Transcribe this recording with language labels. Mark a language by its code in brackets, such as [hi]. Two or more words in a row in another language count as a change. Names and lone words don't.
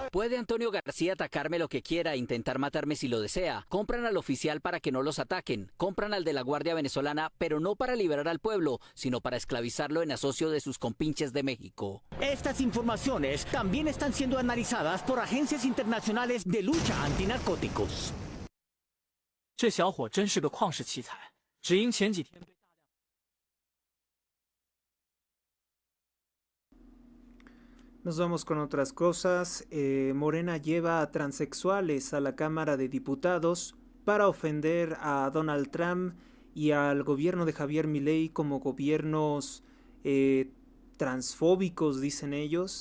[es] Puede Antonio García atacarme lo que quiera, intentar matarme si lo desea. Compran al oficial para que no los ataquen. Compran al de la Guardia Venezolana, pero no para liberar al pueblo, sino para esclavizarlo en asocio de sus compinches de México. Estas informaciones también están siendo analizadas por agencias internacionales de lucha antinarcóticos. [zh] 这小伙真是个旷世奇才，只因前几天被 [es] Nos vamos con otras cosas. Morena lleva a transexuales a la Cámara de Diputados para ofender a Donald Trump y al gobierno de Javier Milei como gobiernos transfóbicos, dicen ellos.